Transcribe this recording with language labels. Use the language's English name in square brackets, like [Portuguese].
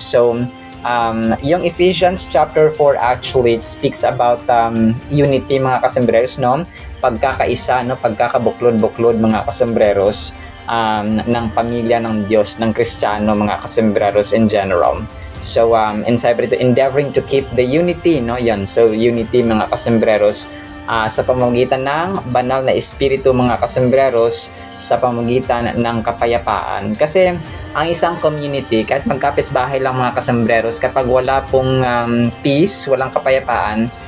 [English] So, yung Ephesians chapter 4 actually, it speaks about unity mga kasembreros, no? [Filipino] Pagkakaisa, no? Pagkakabuklod-buklod mga kasembreros ng pamilya ng Diyos, ng Kristiyano mga kasembreros in general. [English] So, inside ito, endeavoring to keep the unity, no? [Filipino] Yan. So, unity mga kasembreros sa pamamagitan ng banal na espiritu mga kasembreros, sa pamamagitan ng kapayapaan. Kasi ang isang community, kahit magkapit-bahay lang mga kasembreros, kapag wala pong peace, walang kapayapaan,